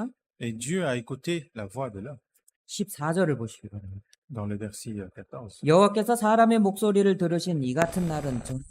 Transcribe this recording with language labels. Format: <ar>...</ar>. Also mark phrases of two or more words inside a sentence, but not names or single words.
<fr>Et Dieu a écouté la voix de l'homme</fr> <ko>14절을 보시기 바랍니다.</ko> <fr>dans le verset 14.</fr> <ko>여호와께서 사람의 목소리를 들으신 이 같은 날은</ko>